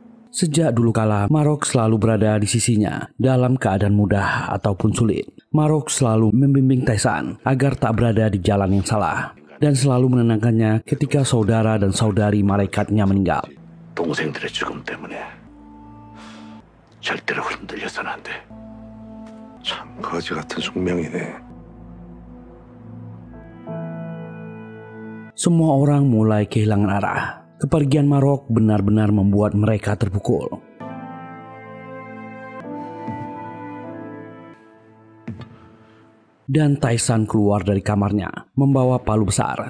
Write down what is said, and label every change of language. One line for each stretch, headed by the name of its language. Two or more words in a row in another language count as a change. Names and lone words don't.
Indonesian: Sejak dulu kala, Marok selalu berada di sisinya dalam keadaan mudah ataupun sulit. Marok selalu membimbing Taisan agar tak berada di jalan yang salah dan selalu menenangkannya ketika saudara dan saudari malaikatnya meninggal.
Korean: 동생들의 죽음 때문에 절대로 흔들려서는 안 돼. 참 거지 같은 숙명이네.
Indonesian: Semua orang mulai kehilangan arah. Kepergian Marok benar-benar membuat mereka terpukul. Dan Taisan keluar dari kamarnya, membawa palu besar.